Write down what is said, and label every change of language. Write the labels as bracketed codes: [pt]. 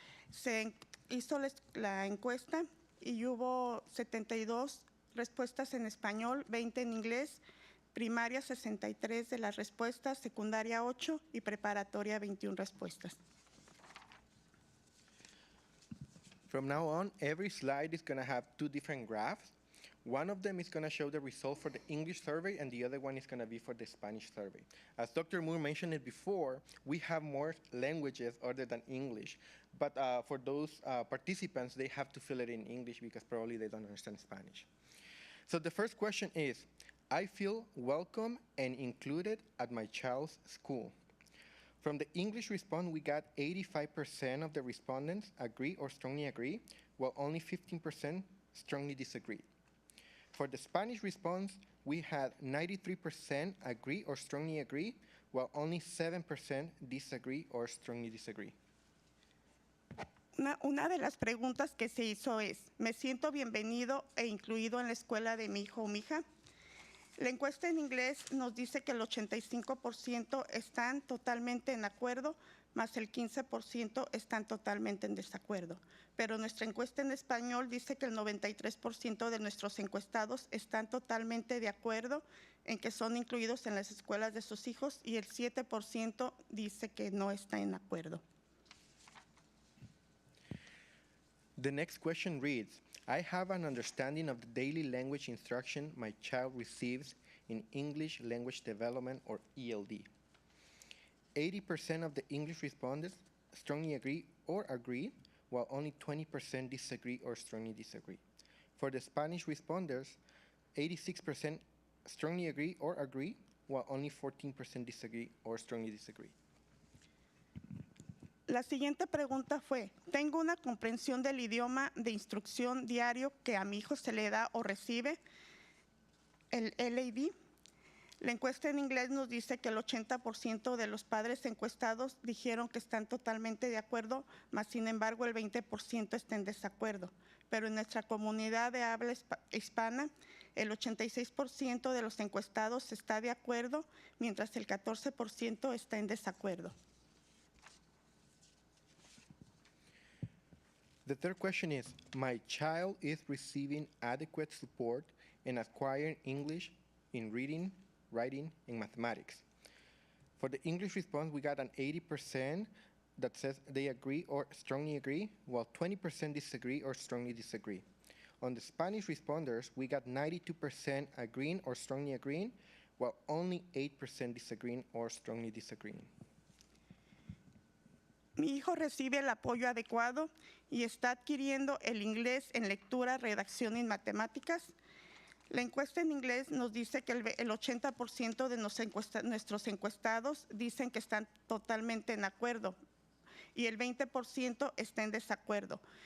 [es] Se hizo la encuesta y hubo 72 respuestas en español, 20 en inglés, primaria 63 de las respuestas, secundaria 8 y preparatoria 21 respuestas. [en] From now on, every slide is going to have 2 different graphs. One of them is going to show the result for the English survey, and the other one is going to be for the Spanish survey. As Dr. Moore mentioned it before, we have more languages other than English. But for those participants, they have to fill it in English because probably they don't understand Spanish. So the first question is, I feel welcome and included at my child's school. From the English response, we got 85% of the respondents agree or strongly agree, while only 15% strongly disagree. For the Spanish response, we had 93% agree or strongly agree, while only 7% disagree or strongly disagree. [es] Una de las preguntas que se hizo es, ¿me siento bienvenido e incluido en la escuela de mi hijo o mi hija? La encuesta en inglés nos dice que el 85% están totalmente en acuerdo, más el 15% están totalmente en desacuerdo. Pero nuestra encuesta en español dice que el 93% de nuestros encuestados están totalmente de acuerdo en que son incluidos en las escuelas de sus hijos y el 7% dice que no está en acuerdo. [en] The next question reads, I have an understanding of the daily language instruction my child receives in English Language Development, or ELD. 80% of the English respondents strongly agree or agree, while only 20% disagree or strongly disagree. For the Spanish responders, 86% strongly agree or agree, while only 14% disagree or strongly disagree. [es] La siguiente pregunta fue, ¿tengo una comprensión del idioma de instrucción diario que a mi hijo se le da o recibe? El LAD. La encuesta en inglés nos dice que el 80% de los padres encuestados dijeron que están totalmente de acuerdo, mas sin embargo el 20% está en desacuerdo. Pero en nuestra comunidad de habla hispana, el 86% de los encuestados está de acuerdo, mientras el 14% está en desacuerdo. [en] The third question is, my child is receiving adequate support and acquiring English in reading, writing, and mathematics. For the English response, we got an 80% that says they agree or strongly agree, while 20% disagree or strongly disagree. On the Spanish responders, we got 92% agreeing or strongly agreeing, while only 8% disagreeing or strongly disagreeing. [es] Mi hijo recibe el apoyo adecuado y está adquiriendo el inglés en lectura, redacción y matemáticas. La encuesta en inglés nos dice que el 80% de nuestros encuestados dicen que están totalmente en acuerdo y el 20% está en desacuerdo.